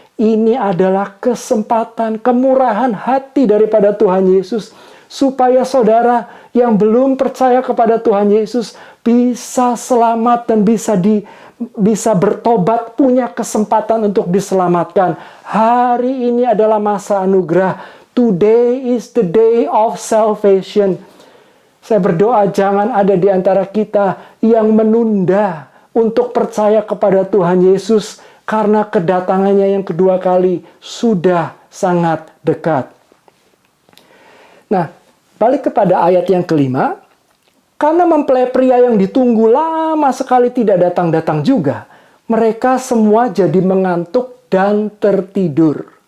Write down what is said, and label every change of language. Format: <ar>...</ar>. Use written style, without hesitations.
<id>Ini adalah kesempatan, kemurahan hati daripada Tuhan Yesus. Supaya saudara yang belum percaya kepada Tuhan Yesus bisa selamat dan bisa bertobat, punya kesempatan untuk diselamatkan. Hari ini adalah masa anugerah.</id> <en>Today is the day of salvation.</en> <id>Saya berdoa jangan ada di antara kita yang menunda untuk percaya kepada Tuhan Yesus karena kedatangannya yang kedua kali sudah sangat dekat. Nah, balik kepada ayat yang kelima. Karena mempelai pria yang ditunggu lama sekali tidak datang-datang juga, mereka semua jadi mengantuk dan tertidur.</id>